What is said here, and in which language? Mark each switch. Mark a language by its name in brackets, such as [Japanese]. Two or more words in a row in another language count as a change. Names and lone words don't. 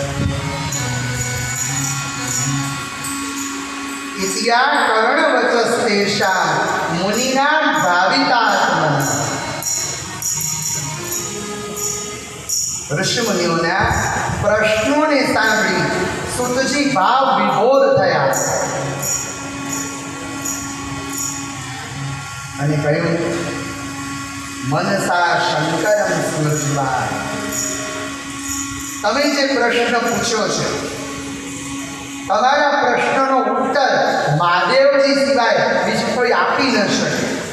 [Sanskrit] इत्या कर्णवचस्तेषां मुनीनां भावितात्मनः. [Gujarati] ઋષિમુનિઓના પ્રશ્નો ને સાંભળી સુતજી ભાવ વિભોર થયા અને કહ્યું [Sanskrit] મનસા શંકરમ સ્મૃત્વા. [Gujarati] તમે જે પ્રશ્ન પૂછ્યો છે તમારા પ્રશ્નનો ઉત્તર મહાદેવજી સિવાય બીજું કોઈ આપી ન શકે.